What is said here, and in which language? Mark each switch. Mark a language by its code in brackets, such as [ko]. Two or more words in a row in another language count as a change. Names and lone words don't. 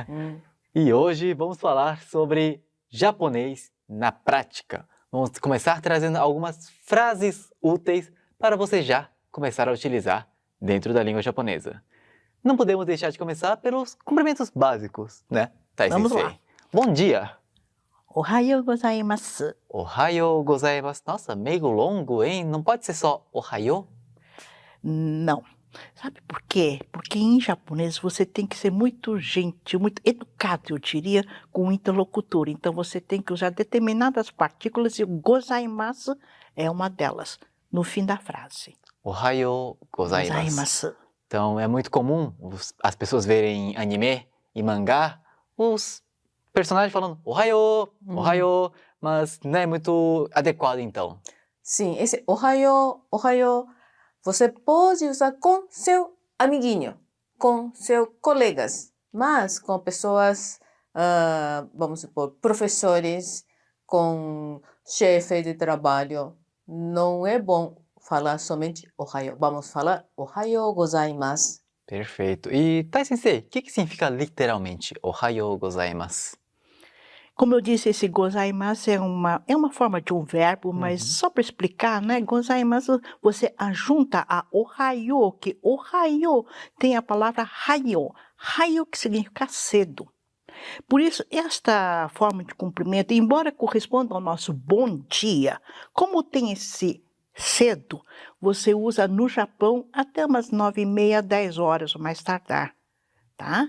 [pt] E hoje vamos falar sobre japonês na prática. Vamos começar trazendo algumas frases úteis para você já começar a utilizar dentro da língua japonesa. Não podemos deixar de começar pelos cumprimentos básicos, né, Tai Vamos Sensei? lá. Bom dia! [ja] おはようございます. おはようございます. [pt] Nossa, meio longo, hein? Não pode ser só ohayou? Não. Sabe por quê? Porque em japonês você tem que ser muito gentil, muito educado, eu diria, com o interlocutor. Então você tem que usar determinadas partículas e o gozaimasu é uma delas, no fim da frase. [ja] おはようございます. [pt] Gozaimasu. Então é muito comum as pessoas verem anime e mangá, os personagens falando [ja] おはよう、おはよう, [pt] mas não é muito adequado então. Sim, esse [ja] おはよう、おはよう, [pt] você pode usar com seu amiguinho, com seus colegas, mas com pessoas, vamos supor, professores, com chefe de trabalho, não é bom falar somente ohayou. Vamos falar [ja] おはようございます. [pt] Perfeito. E Tai Sensei, o que significa literalmente [ja] おはようございます? [pt] Como eu disse, esse gozaimasu é uma forma de um verbo, mas só para explicar, né? Gozaimasu, você ajunta a ohayou, que ohayou tem a palavra hayo. Hayo que significa cedo. Por isso, esta forma de cumprimento, embora corresponda ao nosso bom dia, como tem esse cedo, você usa no Japão até umas 9h30, 10 horas, ou mais tardar, tá?